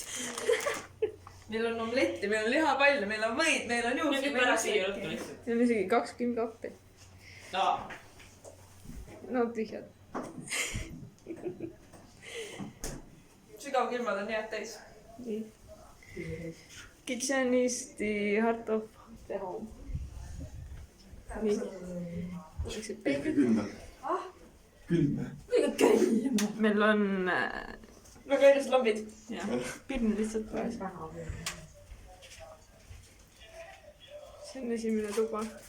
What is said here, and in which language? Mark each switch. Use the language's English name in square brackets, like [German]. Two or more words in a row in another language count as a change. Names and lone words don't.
[Estonian] Meil on omletti, meil on lihapall, meil on võid, meil on juust. Nüüd pärast siia ruttu lihtsalt. See on isegi 20 kappi. No tühjad. Sügavkilmad on head täis. Nii. [English] Kitchenisti heart of the home. [Estonian] Nii. Külm. Külm. Meil on väga ilusad lambid. pirn lihtsalt päris. See on esimene tuba.